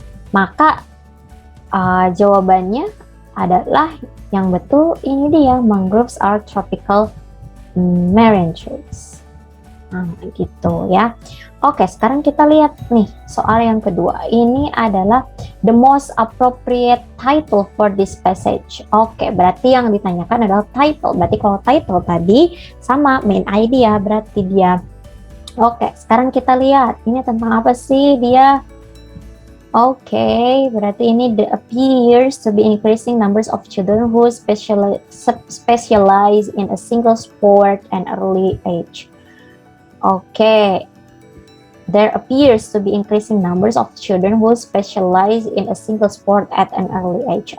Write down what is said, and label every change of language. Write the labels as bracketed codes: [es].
[id] Maka jawabannya adalah yang betul ini dia. [en] Mangroves are tropical marine trees. [id] Gitu ya. Oke, sekarang kita lihat nih soal yang kedua. Ini adalah [en] the most appropriate title for this passage. [id] Oke, berarti yang ditanyakan adalah title. Berarti kalau title tadi sama main idea berarti dia. Oke, sekarang kita lihat ini tentang apa sih dia. Oke, berarti ini [en] there appears to be increasing numbers of children who specialize in a single sport and early age. Oke, there appears to be increasing numbers of children who specialize in a single sport at an early age.